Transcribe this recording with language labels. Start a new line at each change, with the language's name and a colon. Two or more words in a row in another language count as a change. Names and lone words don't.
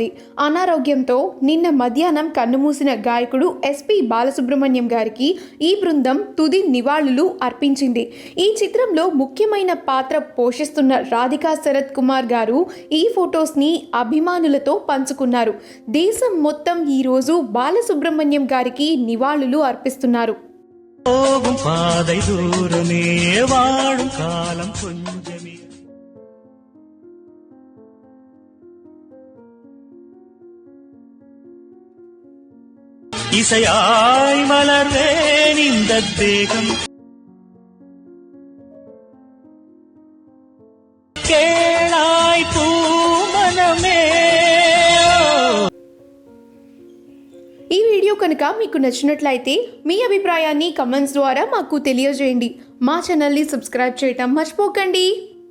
Telugu: అనారోగ్యంతో నిన్న మధ్యాహ్నం కన్నుమూసిన గాయకుడు ఎస్పి బాలసుబ్రహ్మణ్యం గారికి ఈ బృందం తుది నివాళులు అర్పించింది. ఈ చిత్రంలో ముఖ్యమైన పాత్ర పోషిస్తున్న రాధికా శరత్ కుమార్ గారు ఈ ఫొటోస్ని అభిమానులతో పంచుకున్నారు. దేశం మొత్తం ఈరోజు బాలసుబ్రహ్మణ్యం గారికి నివాళులు అర్పిస్తున్నారు.
Tamil: இசையாய் மலர்வேன் இந்த தேகம் கேளாய் பூமனமே.
Telugu: ఈ వీడియో కనుక మీకు నచ్చినట్లయితే మీ అభిప్రాయాన్ని కమెంట్స్ ద్వారా మాకు తెలియజేయండి. మా ఛానల్ని సబ్స్క్రైబ్ చేయటం మర్చిపోకండి.